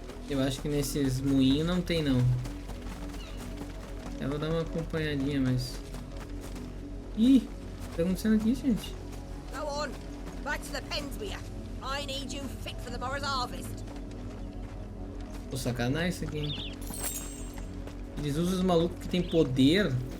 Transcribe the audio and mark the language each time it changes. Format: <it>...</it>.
<pt>Eu acho que nesses moinhos não tem, não. Eu vou dar uma acompanhadinha, mas... Ih, o que tá acontecendo aqui, gente?</pt> <en>Go on, back to the pens with you. I need you fit for the morrow's harvest.</en> <pt>Pô, sacanagem isso aqui, hein? Eles usam os malucos que tem poder.</pt>